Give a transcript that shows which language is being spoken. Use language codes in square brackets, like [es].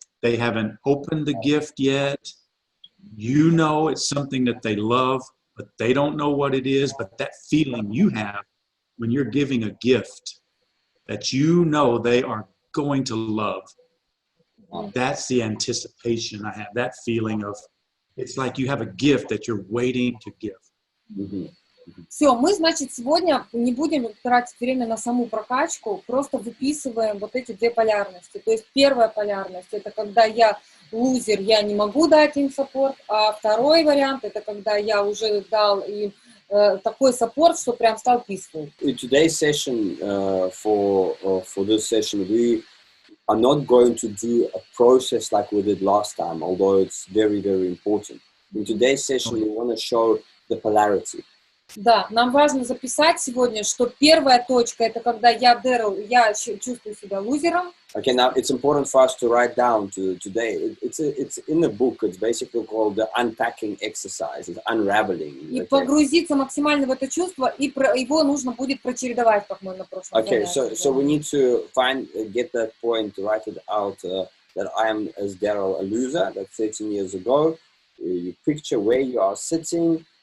[en] They haven't opened the gift yet. You know it's something that they love, but they don't know what it is. But that feeling you have when you're giving a gift that you know they are going to love, that's the anticipation I have, that feeling of, it's like you have a gift that you're waiting to give. Mm-hmm. [ru] Все, мы, значит, сегодня не будем тратить время на саму прокачку, просто выписываем вот эти две полярности. То есть первая полярность — это когда я лузер, я не могу дать им саппорт, а второй вариант — это когда я уже дал им такой саппорт, что прям стал peaceful. [en] In today's session, for this session, we are not going to do a process like we did last time, although it's very, very important. In today's session, we want to show the polarity. [ru] Да, нам важно записать сегодня, что первая точка — это когда я, Derrell, я чувствую себя лузером. [en] Okay, now it's important for us to write down today. It's in the book. It's basically called the unpacking exercise. It's unraveling. [ru] И погрузиться максимально в это чувство, и его нужно будет прочередовать, как мы на прошлом занятии. [en] Okay, so we need to get that point, write it out. That I am, as Derrell, a loser. That 13 years ago, you picture where you are sitting.